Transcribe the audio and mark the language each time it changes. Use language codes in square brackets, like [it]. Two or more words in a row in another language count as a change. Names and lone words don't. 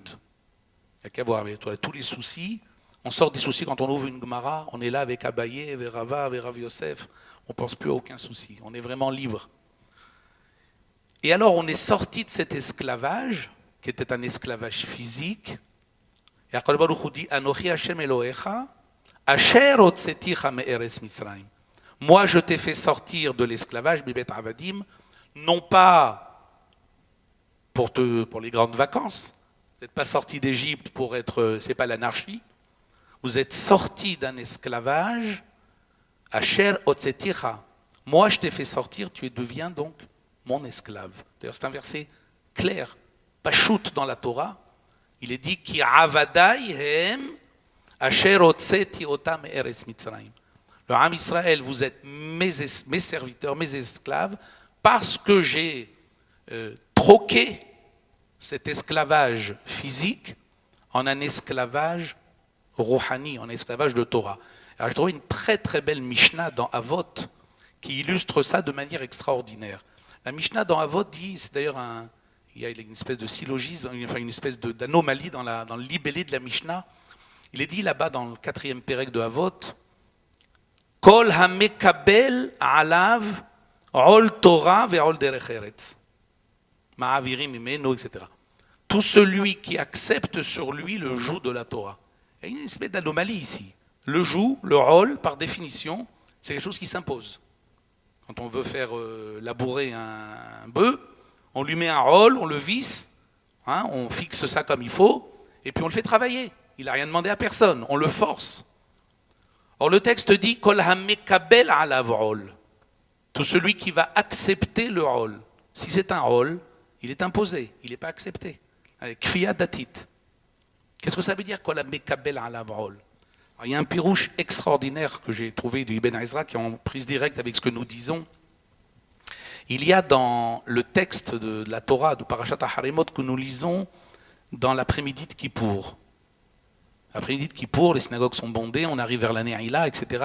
[fr] Il n'y a qu'à voir avec toi. Tous les soucis, on sort des soucis quand on ouvre une Gemara, on est là avec Abaye, avec Rava, avec Rav Yosef, on ne pense plus à aucun souci. On est vraiment libre. Et alors, on est sorti de cet esclavage, qui était un esclavage physique. Et [he] הקדוש ברוך הוא [fr] dit [he] אנכי ה' אלהיך אשר הוצאתיך מארץ מצרים. [fr] Moi, je t'ai fait sortir de l'esclavage, [he] מבית עבדים, [fr] non pas pour les grandes vacances. Vous n'êtes pas sorti d'Égypte pour être, c'est pas l'anarchie. Vous êtes sorti d'un esclavage, [he] אשר הוצאתיך. [fr] Moi, je t'ai fait sortir, tu deviens donc mon esclave. D'ailleurs, c'est un verset clair, pas shoot dans la Torah. Il est dit [he] כי עבדי הם אשר הוצאתי אותם מארץ מצרים. [fr] Le [he] עם ישראל, [fr] vous êtes mes serviteurs, mes esclaves, parce que j'ai troqué cet esclavage physique en un esclavage rouhani, en un esclavage de Torah. Alors, je trouve une très très belle Mishnah dans Avot qui illustre ça de manière extraordinaire. La Mishnah dans Avot dit, c'est d'ailleurs il y a une espèce de syllogisme, enfin une espèce d'anomalie dans le libellé de la Mishnah. Il est dit là-bas dans le 4e pérec de Avot, [he] כל המקבל עליו עול תורה ועול דרך ארץ. מעבירין ממנו, [fr] etc. Tout celui qui accepte sur lui le joug de la Torah. Il y a une espèce d'anomalie ici. Le joug, le rôle, par définition, c'est quelque chose qui s'impose. Quand on veut faire labourer un bœuf, on lui met un rôle, on le visse, hein, on fixe ça comme il faut, et puis on le fait travailler. Il n'a rien demandé à personne, on le force. Or le texte dit [he] כל המקבל עליו [fr] rôle. Tout celui qui va accepter le rôle. Si c'est un rôle, il est imposé, il n'est pas accepté. [he] כפייה דתית. [fr] Qu'est-ce que ça veut dire [he] כל המקבל עליו [fr] rôle? Il y a un pirouche extraordinaire que j'ai trouvé de Ibn Ezra qui est en prise directe avec ce que nous disons. Il y a dans le texte de la Torah, de Parashat HaHaremot, que nous lisons dans l'après-midi de Kippour. L'après-midi de Kippour, les synagogues sont bondées, on arrive vers l'année Aïla, etc.